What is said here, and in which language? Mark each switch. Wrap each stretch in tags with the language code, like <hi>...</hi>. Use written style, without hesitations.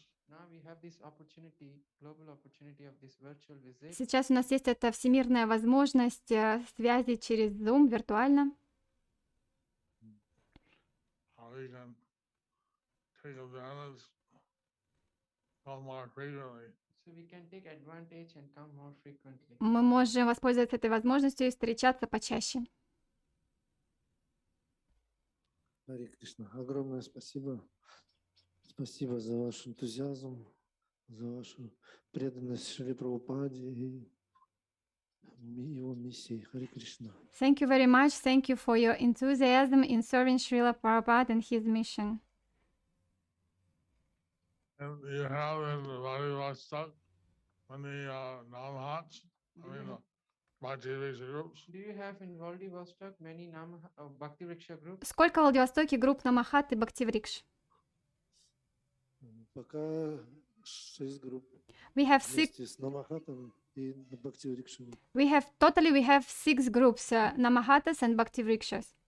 <en>Now we have this opportunity, global opportunity of this virtual visit.</en> <ru>Сейчас у нас есть эта всемирная возможность связи через Zoom виртуально.</ru> <en>How we can take advantage, come more frequently. So we can take advantage and come more frequently.</en> <ru>Мы можем воспользоваться этой возможностью и встречаться почаще. Харе Кришна. Огромное спасибо. Спасибо за ваш энтузиазм, за вашу преданность Шриле Прабхупаде и его миссии. Харе Кришна.</ru> <en>Thank you very much. Thank you for your enthusiasm in serving Srila Prabhupada and his mission. And you have in Vladivostok many Namhats, Bhakti Riksha groups. Do you have in Vladivostok many Bhakti Riksha groups?</en> <ru>Сколько в Владивостоке групп Намахат и Бхактиврикш? Пока 6 групп</ru> <en>We have</en> <ru>вместе с Намахатом и Бхактиврикшем.</ru> <en>we have 6 groups, Namahatas and Bhaktivrikshas.</en>